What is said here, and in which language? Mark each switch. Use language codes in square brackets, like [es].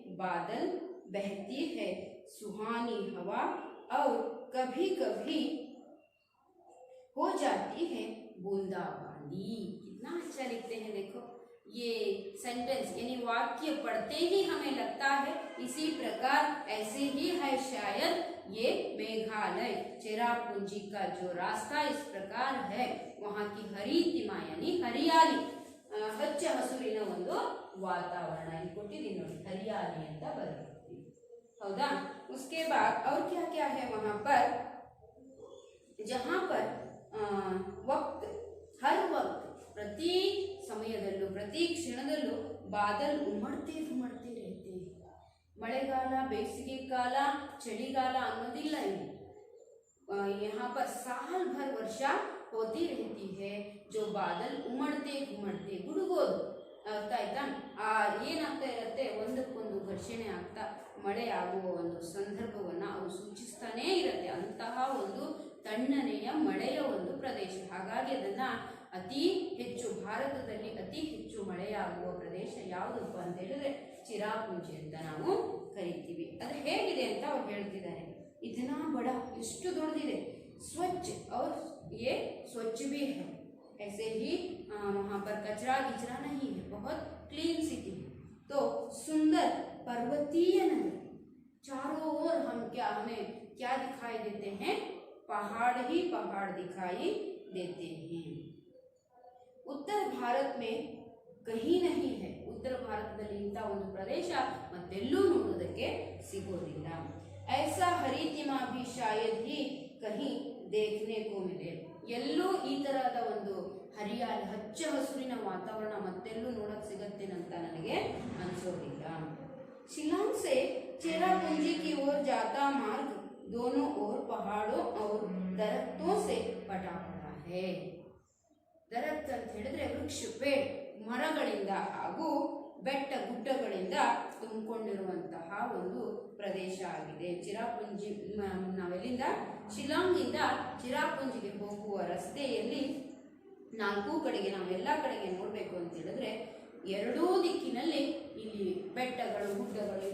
[hi] बादल बहती है सुहानी हवा और कभी कभी हो जाती है बूंदाबांदी. कितना अच्छा लिखते हैं देखो. ये सेंटेंस यानी वाक्य पढ़ते ही हमें लगता है इसी प्रकार ऐसे ही है शायद ये मेघालय चेरापूंजी का जो रास्ता इस प्रकार है. वहाँ की हरितिमा यानी हरियाली, [kn] ಹಚ್ಚ ಹಸುರಿನ ಒಂದು ವಾತಾವರಣ ಇಲ್ಲಿ ಕೊಟ್ಟಿದ್ದೀನಿ ನೋಡಿ, ಹರಿಯಾಲಿ ಅಂತ ಬರುತ್ತೆ. ಹೌದಾ? [hi] उसके बाद और क्या क्या है वहाँ पर? जहाँ पर वक्त हर वक्त [kn] ಪ್ರತಿ ಸಮಯದಲ್ಲೂ ಪ್ರತಿ ಕ್ಷಣದಲ್ಲೂ [hi] ಬಾದಲ್ ಉಮಡ್ತೆ ಘುಮಡ್ತೆ रहते हैं. [kn] ಮಳೆಗಾಲ, ಬೇಸಿಗೆ ಕಾಲ, ಚಳಿಗಾಲ ಅನ್ನೋದಿಲ್ಲ ಇಲ್ಲಿ. [hi] यहाँ पर साल भर वर्षा होती रहती है. जो बादल उमड़ते घुमड़ते [kn] ಗುಡುಗೋದು ಅರ್ಥ ಆಯ್ತಾ? ಏನಾಗ್ತಾ ಇರುತ್ತೆ, ಒಂದಕ್ಕೊಂದು ಘರ್ಷಣೆ ಆಗ್ತಾ ಮಳೆ ಆಗುವ ಒಂದು ಸಂದರ್ಭವನ್ನ ಅವು ಸೂಚಿಸ್ತಾನೇ ಇರುತ್ತೆ. ಅಂತಹ ಒಂದು ತಣ್ಣನೆಯ ಮಳೆಯ ಒಂದು ಪ್ರದೇಶ. ಹಾಗಾಗಿ ಅದನ್ನ ಅತಿ ಹೆಚ್ಚು ಭಾರತದಲ್ಲಿ ಅತಿ ಹೆಚ್ಚು ಮಳೆಯಾಗುವ ಪ್ರದೇಶ ಯಾವುದಪ್ಪ ಅಂತ ಹೇಳಿದ್ರೆ ಚಿರಾಪುಂಜಿ ಅಂತ ನಾವು ಕರಿತೀವಿ. ಅದು ಹೇಗಿದೆ ಅಂತ ಅವ್ರು ಹೇಳ್ತಿದ್ದಾರೆ. [hi] इतना बड़ा, [kn] ಎಷ್ಟು ದೊಡ್ಡದಿದೆ. [hi] स्वच्छ और ये स्वच्छ भी है. ऐसे ही वहाँ पर कचरा गिचरा नहीं है, बहुत क्लीन सिटी. तो सुंदर पर्वतीय नगर, चारों ओर हमें क्या दिखाई देते हैं? पहाड़ ही पहाड़ दिखाई देते हैं. उत्तर भारत में कहीं नहीं है. [kn] उत्तर ಭಾರತದಲ್ಲಿ ಇಂಥ ಒಂದು ಪ್ರದೇಶ ಮತ್ತೆಲ್ಲೂ ನೋಡೋದಕ್ಕೆ ಸಿಗೋದಿಲ್ಲ. [hi] ऐसा हरितिमा भी शायद ही कहीं देखने को मिले. [kn] ಎಲ್ಲೂ ಈ ತರಹದ ಒಂದು ಹರಿಯಾಲಿ ಹಚ್ಚ ಹಸುರಿನ ವಾತಾವರಣ ಮತ್ತೆಲ್ಲೂ ನೋಡಕ್ ಸಿಗತ್ತೆ ಅಂತ ನನಗೆ ಅನ್ಸೋದಿಲ್ಲ. [hi] शिलांग से चेरापूंजी की ओर जाता मार्ग दोनों ओर पहाड़ों और दरख्तों से पटा पड़ा है. [kn] ದರಖ್ತ್ ಅಂತ ಹೇಳಿದ್ರೆ ವೃಕ್ಷ, ಪೇಡ್, ಮರಗಳಿಂದ ಹಾಗೂ ಬೆಟ್ಟ ಗುಡ್ಡಗಳಿಂದ ತುಂಬಿಕೊಂಡಿರುವಂತಹ ಒಂದು ಪ್ರದೇಶ ಆಗಿದೆ. ಚಿರಾಪುಂಜಿ ನಾವೆಲ್ಲಿಂದ ಶಿಲಾಂಗಿಂದ ಚಿರಾಪುಂಜಿಗೆ ಹೋಗುವ ರಸ್ತೆಯಲ್ಲಿ ನಾಲ್ಕು ಕಡೆಗೆ ನಾವೆಲ್ಲ ಕಡೆಗೆ ನೋಡಬೇಕು ಅಂತ ಹೇಳಿದ್ರೆ ಎರಡೂ ದಿಕ್ಕಿನಲ್ಲಿ ಇಲ್ಲಿ ಬೆಟ್ಟಗಳು ಗುಡ್ಡಗಳು.